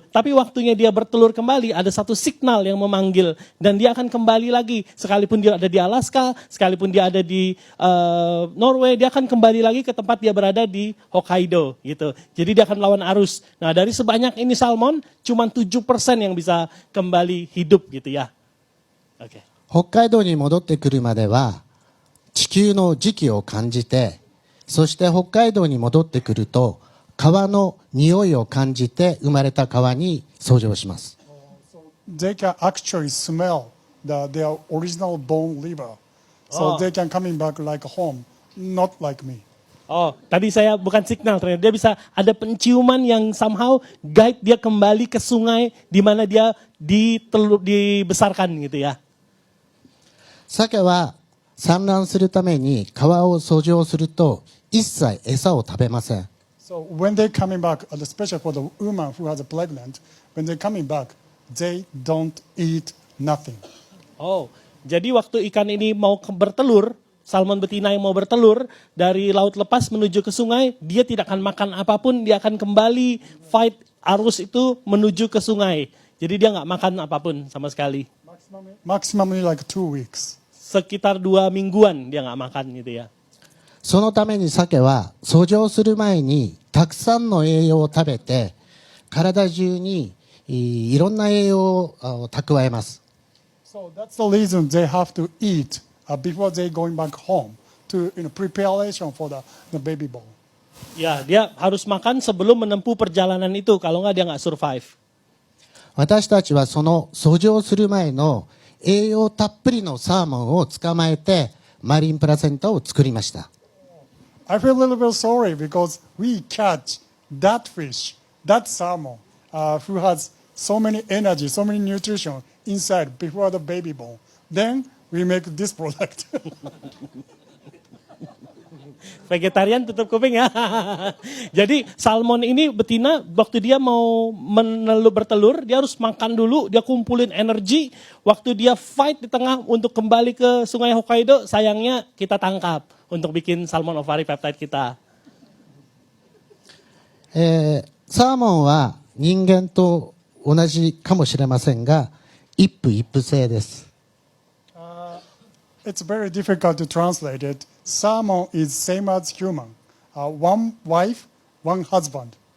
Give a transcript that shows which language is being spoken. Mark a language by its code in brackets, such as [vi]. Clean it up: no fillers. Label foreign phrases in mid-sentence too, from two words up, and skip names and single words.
[id] Tapi waktunya dia bertelur kembali, ada satu signal yang memanggil, dan dia akan kembali lagi. Sekalipun dia ada di Alaska, sekalipun dia ada di Norway, dia akan kembali lagi ke tempat dia berada di Hokkaido gitu. Jadi dia akan melawan arus. Nah dari sebanyak ini salmon, cuma 7% yang bisa kembali hidup gitu ya. Oke. [ja] 北海道に戻ってくるまでは地球の磁気を感じて、そして北海道に戻ってくると川の匂いを感じて生まれた川に遡上します。 [en] They can actually smell their original born river. So they can coming back like home, not like me. [id] Oh, tadi saya bukan signal ternyata dia bisa ada penciuman yang [en] somehow guide [id] dia kembali ke sungai di mana dia dibesarkan gitu ya. [ja] 鮭は産卵するために川を遡上すると一切餌を食べません。 [en] So when they coming back, especially for the woman who has a pregnant, when they coming back, they don't eat nothing. [id] Oh, jadi waktu ikan ini mau bertelur, salmon betina yang mau bertelur dari laut lepas menuju ke sungai, dia tidak akan makan apapun, dia akan kembali fight arus itu menuju ke sungai. Jadi dia nggak makan apapun sama sekali. [en] Maximum like 2 weeks. [id] Sekitar 2 mingguan dia nggak makan gitu ya. [ja] そのために鮭は遡上する前にたくさんの栄養を食べて体中にいろんな栄養を蓄えます。 [en] So that's the reason they have to eat before they going back home to preparation for the baby born. [id] Ya, dia harus makan sebelum menempuh perjalanan itu, kalau nggak dia nggak survive. [ja] 私たちはその遡上する前の栄養たっぷりのサーモンを捕まえてマリンプラセンタを作りました。 [en] I feel a little bit sorry because we catch that fish, that salmon, who has so many energy, so many nutrition inside before the baby born. Then we make this product. [id] Vegetarian tutup kuping ya. Jadi salmon ini betina waktu dia mau bertelur, dia harus makan dulu, dia kumpulin energi. Waktu dia fight di tengah untuk kembali ke sungai Hokkaido, sayangnya kita tangkap untuk bikin [en] salmon ovari peptide [id] kita. [ja] サーモンは人間と同じかもしれませんが、一夫一夫制です。 [en] It's very difficult to translate it. Salmon is same as human. One wife, one husband.